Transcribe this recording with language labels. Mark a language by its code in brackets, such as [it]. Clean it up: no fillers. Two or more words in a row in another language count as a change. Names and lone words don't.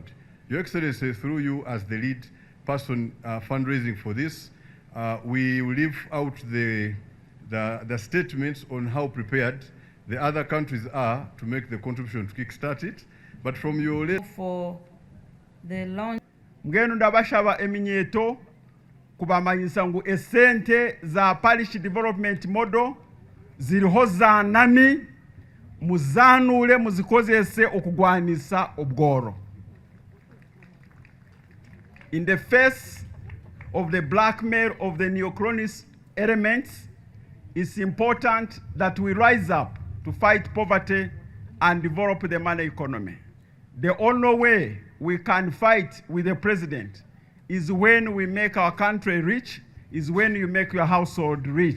[en] Your Excellency, through you as the lead person fundraising for this, we will leave out the statements on how prepared the other countries are to make the contribution to kickstart it. But from your for the launch. [nyn] Ngeno ndabashaba eminyeto kubamanyisa ngu esente za [en] parish development model [nyn] ziriho zanani muzanule muzikozese okugwanisa obworo. [en] In the face of the blackmail of the neocolonial elements, it's important that we rise up to fight poverty and develop the money economy. The only way we can fight with the president is when we make our country rich, is when you make your household rich.